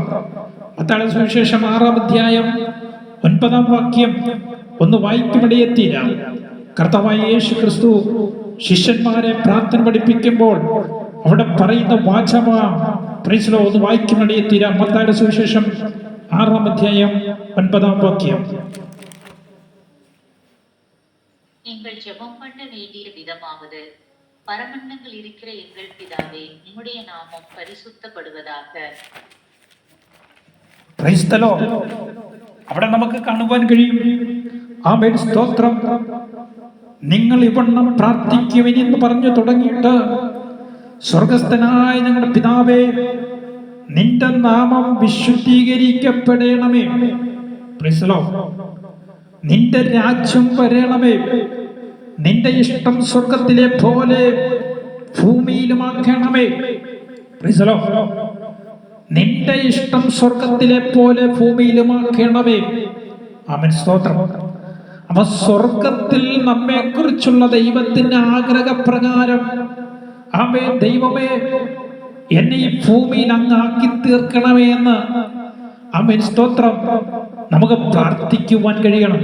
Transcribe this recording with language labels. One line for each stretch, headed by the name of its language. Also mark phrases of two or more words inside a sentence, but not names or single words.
Malayalam: മത്തായിയുടെ സുവിശേഷം 6-ാം അധ്യായം 9-ാം വാക്യം ഒന്ന് വായിക്കുമിടയെത്തിയില്ല. കർത്താവായ യേശുക്രിസ്തു ശിഷ്യന്മാരെ പ്രാർത്ഥന പഠിപ്പിക്കുമ്പോൾ അവിടെ പറയുന്ന വാചകം ഒന്ന് വായിക്കുമിടയെത്തിയില്ല. മത്തായിയുടെ സുവിശേഷം 6-ാം അധ്യായം 9-ാം വാക്യം.
Tamil: நீங்கள் ஜெபம் பண்ண வேண்டிய விதமாவது, பரமண்டங்கள் இருக்கிற எங்கள் பிதாவே, உம்முடைய நாமம் பரிசுத்தப்படுவதாக.
Malayalam: അവിടെ നമുക്ക് കാണുവാൻ കഴിയും. ആമേൻ, സ്തോത്രം. നിങ്ങൾ ഇവണ്ണം പ്രാർത്ഥിക്കുവിനെന്ന് പറഞ്ഞു തുടങ്ങിയിട്ട്, സ്വർഗസ്ഥനായ ഞങ്ങളുടെ പിതാവേ, നിന്റെ നാമം വിശുദ്ധീകരിക്കപ്പെടണമേ. നിന്റെ രാജ്യം വരണമേ. നിന്റെ ഇഷ്ടം സ്വർഗത്തിലെ പോലെ ഭൂമിയിലുമാക്കണമേ.
English: Praise the Lord.
Malayalam: നിന്റെ ഇഷ്ടം സ്വർഗത്തിലെ പോലെ ഭൂമിയിലുമാക്കണമേ. ആമേൻ, സ്തോത്രം. അപ്പൊ സ്വർഗത്തിൽ നമ്മെ കുറിച്ചുള്ള ദൈവത്തിന്റെ ആഗ്രഹപ്രകാരം, ആമേൻ, ദൈവമേ എന്നെ ഈ ഭൂമിയിൽ അങ്ങ് ആക്കി തീർക്കണമേ എന്ന്, ആമേൻ, സ്തോത്രം, നമുക്ക് പ്രാർത്ഥിക്കുവാൻ കഴിയണം.